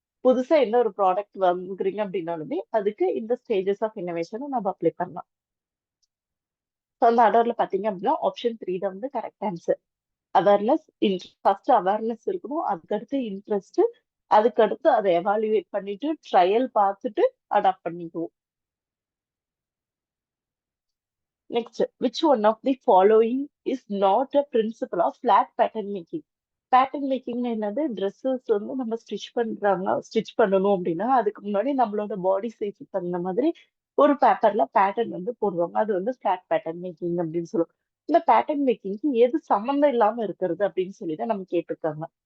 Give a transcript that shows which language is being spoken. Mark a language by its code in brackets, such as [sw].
[ta] புதுசா எந்த ஒரு ப்ராடக்ட் வாங்குறீங்க அப்படின்னாலுமே, அதுக்கு இந்த ஸ்டேஜஸ் ஆஃப் இன்னோவேஷன நம்ம அப்ளை பண்ணலாம். அந்த ஆர்டர்ல பாத்தீங்க அப்படின்னா ஆப்ஷன் 3 தான் வந்து correct answer. Awareness, first awareness இருக்கணும், அதுக்கடுத்து இன்ட்ரெஸ்ட், அதுக்கடுத்து அதை எவாலுவேட் பண்ணிட்டு ட்ரையல் பார்த்துட்டு அடாப்ட் பண்ணிக்குவோம். [en] Next, which one of the following is not a principle of flat pattern making? [ta] Pattern making என்னது? ட்ரெஸ்ஸஸ் வந்து நம்ம ஸ்டிச் பண்ணணும் அப்படின்னா அதுக்கு முன்னாடி நம்மளோட பாடி சைஸுக்கு தகுந்த மாதிரி ஒரு பேப்பர்ல பேட்டர்ன் வந்து போடுவாங்க. அது வந்து ஃபிளாட் பேட்டர்ன் மேக்கிங் அப்படின்னு சொல்லுவோம். இந்த பேட்டர்ன் மேக்கிங்க்கு எது சம்மந்தம் இல்லாம இருக்கிறது அப்படின்னு சொல்லி தான் நம்ம கேட்டிருக்காங்க.